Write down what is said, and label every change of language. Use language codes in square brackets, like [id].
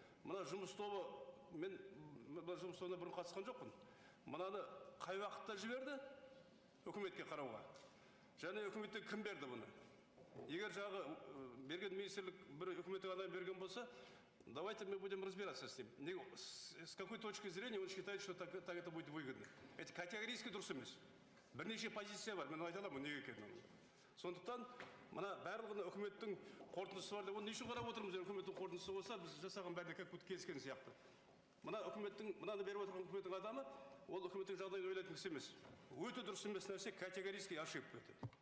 [kk] Мына жұмыс тобы, мен жұмыс тобына бұрын қатысқан жоқпын. Мынаны қай уақытта жіберді үкіметке қарауға? Және үкіметте кім берді бұны? Егер жағы берген министрлік бір үкіметке ғана берген болса, [ru] давайте мы будем разбираться с ним. С какой точки зрения он считает, что так это будет выгодно? Это категорически [kk] дұрыс емес. Бірнеше позиция бар, мен айта аламын, неге екенін. Сондықтан, мына барлығына үкіметтің қорытындысы бар деп, оны не үшін қарап отырмыз? Үкіметтің қорытындысы болса, біз жасаған бәріне [ru] как будто [kk] келіскен сияқты. Мына үкіметтің, мынаны беріп отырған үкіметтің адамы, ол үкіметтің жағдайын ойлайтын кісі емес. Өте дұрыс емес нәрсе, [ru] категорически ошибка [kk] өте.